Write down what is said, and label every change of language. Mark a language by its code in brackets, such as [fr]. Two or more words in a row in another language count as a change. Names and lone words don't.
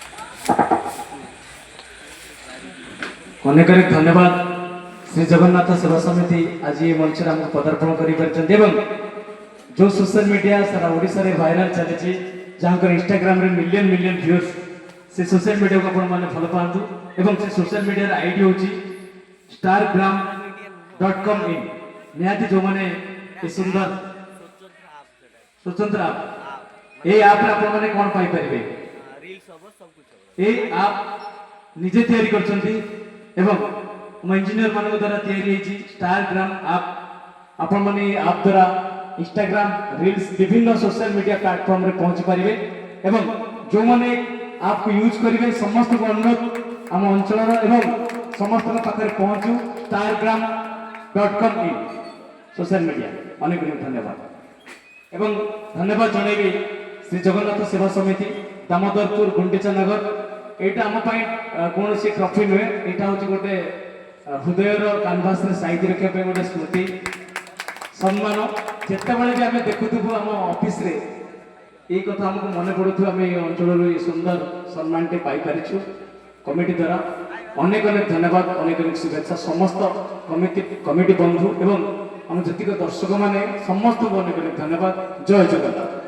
[or] ଅନେକ ଅନେକ ଧନ୍ୟବାଦ ଶ୍ରୀ ଜଗନ୍ନାଥ ସେବା ସମିତି ଆଜି ଏ ମଞ୍ଚରେ ଆମକୁ ପଦାର୍ପଣ କରିପାରିଛନ୍ତି ଏବଂ ଯେଉଁ [en] social media [or] ସାରା ଓଡ଼ିଶାରେ ଭାଇରାଲ ଚାଲିଛି ଯାହାଙ୍କର ଇନଷ୍ଟାଗ୍ରାମରେ [en] million million views [or] ସେ ସୋସିଆଲ ମିଡ଼ିଆକୁ ଆପଣମାନେ ଭଲ ପାଆନ୍ତୁ ଏବଂ ସେ ସୋସିଆଲ ମିଡ଼ିଆର ଆଇଡି ହେଉଛି stargram.com/in ନିହାତି ଯେଉଁମାନେ ଏ ସୁନ୍ଦର ସ୍ୱତନ୍ତ୍ର ଆପ୍ এই ଆପ୍ରେ ଆପଣମାନେ କ'ଣ ପାଇପାରିବେ এই ଆପ୍ ନିଜେ ତିଆରି କରିଛନ୍ତି ଏବଂ ଆମ ଇଞ୍ଜିନିୟର ମାନଙ୍କ ଦ୍ୱାରା ତିଆରି ହେଇଛି ଷ୍ଟାରଗ୍ରାମ ଆପ୍ ଆପଣମାନେ এই ଆପ୍ ଦ୍ୱାରା ଇନଷ୍ଟାଗ୍ରାମ ରିଲ୍ସ ବିଭିନ୍ନ [en] social media platform [or] ପହଞ୍ଚି ପାରିବେ ଏବଂ ଯେଉଁମାନେ ଆପକୁ ୟୁଜ୍ କରିବେ ସମସ୍ତଙ୍କୁ ଅନୁରୋଧ ଆମ ଅଞ୍ଚଳର ଏବଂ ସମସ୍ତଙ୍କ ପାଖରେ ପହଞ୍ଚୁ stargram.com/in [en] social media [or] ଅନେକ ଅନେକ ଧନ୍ୟବାଦ ଏବଂ ଧନ୍ୟବାଦ ଜଣାଇବି ଶ୍ରୀ ଜଗନ୍ନାଥ ସେବା ସମିତି ଦାମୋଦରପୁର ଗୁଣ୍ଡିଚା ନଗର এইটা ଆମ ପାଇଁ କୌଣସି ଟ୍ରଫି ନୁହେଁ ଏଇଟା ହେଉଛି ଗୋଟେ ହୃଦୟର କାନଭାସରେ ସାଇତି ରଖିବା ପାଇଁ ଗୋଟେ ସ୍ମୃତି ସମ୍ମାନ ଯେତେବେଳେ ବି ଆମେ ଦେଖୁଥିବୁ ଆମ ଅଫିସରେ ଏଇ କଥା ଆମକୁ ମନେ ପଡ଼ୁଥିବ ଆମେ ଏ ଅଞ୍ଚଳରୁ ଏ ସୁନ୍ଦର ସମ୍ମାନଟି ପାଇପାରିଛୁ କମିଟି ଦ୍ୱାରା ଅନେକ ଅନେକ ଧନ୍ୟବାଦ ଅନେକ ଅନେକ ଶୁଭେଚ୍ଛା ସମସ୍ତ କମିଟି ବନ୍ଧୁ ଏବଂ ଆମ ଯେତିକ ଦର୍ଶକମାନେ ସମସ୍ତଙ୍କୁ ଅନେକ ଅନେକ ଧନ୍ୟବାଦ ଜୟ ଜଗନ୍ନାଥ